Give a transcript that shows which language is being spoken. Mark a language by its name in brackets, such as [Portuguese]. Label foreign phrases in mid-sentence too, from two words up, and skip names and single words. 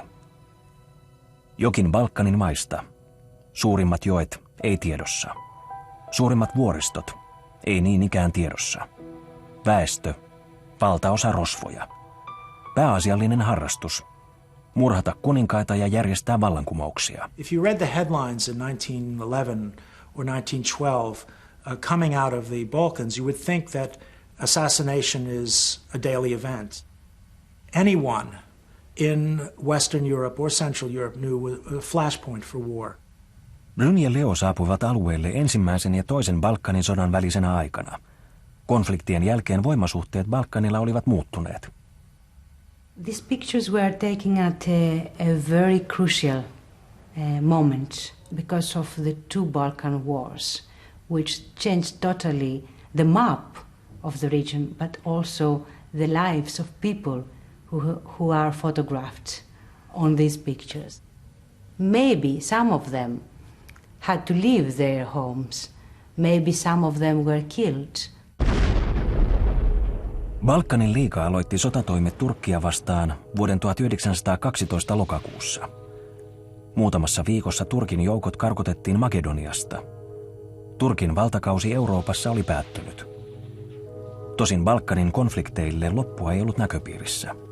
[Finnish] Jokin Balkanin maista. Suurimmat joet ei tiedossa. Suurimmat vuoristot ei niin ikään tiedossa. Väestö, valtaosa rosvoja. Pääasiallinen harrastus. Murhata kuninkaita ja järjestää vallankumouksia. [English] If you read the headlines in 1911 or 1912 coming out of the Balkans, you would think that assassination is a daily event. Anyone in Western Europe or Central Europe knew a flashpoint for war. [Finnish] Brun ja Leo saapuivat alueelle ensimmäisen ja toisen Balkanin sodan välisenä aikana. Konfliktien jälkeen voimasuhteet Balkanilla olivat muuttuneet. [English] These pictures were taken at a very crucial moment because of the two Balkan wars, which changed totally the map of the region, but also the lives of people who are photographed on these pictures. Maybe some of them had to leave their homes. Maybe some of them were killed. [Finnish] Balkanin liiga aloitti sotatoimet Turkkia vastaan vuoden 1912 lokakuussa. Muutamassa viikossa Turkin joukot karkotettiin Makedoniasta. Turkin valtakausi Euroopassa oli päättynyt. Tosin Balkanin konflikteille loppua ei ollut näköpiirissä.